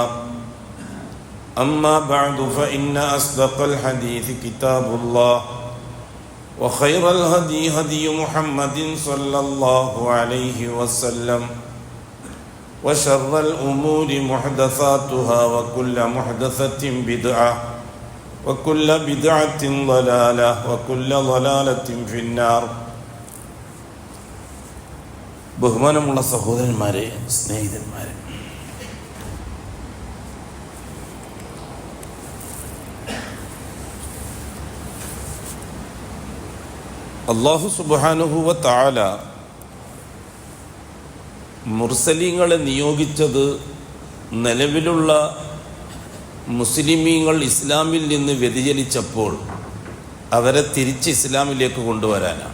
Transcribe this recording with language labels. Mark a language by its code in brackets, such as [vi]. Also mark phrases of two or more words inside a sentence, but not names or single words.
[ar] أما بعد فإن أصدق الحديث كتاب الله وخير الهدي هدي محمد صلى الله عليه وسلم وشر الأمور محدثاتها وكل محدثة بدعة وكل بدعة ضلالة وكل ضلالة في النار. [ml] ബഹുമാനമുള്ള സഹോദരന്മാരെ, സ്നേഹിതന്മാരെ, അല്ലാഹു [ar] سبحانه وتعالى [ml] മുർസലീങ്ങളെ നിയോഗിച്ചത് നിലവിലുള്ള മുസ്ലിമീങ്ങൾ ഇസ്ലാമിൽ നിന്ന് വ്യതിചലിച്ചപ്പോൾ അവരെ തിരിച്ച് ഇസ്ലാമിലേക്ക് കൊണ്ടുവരാനാണ്.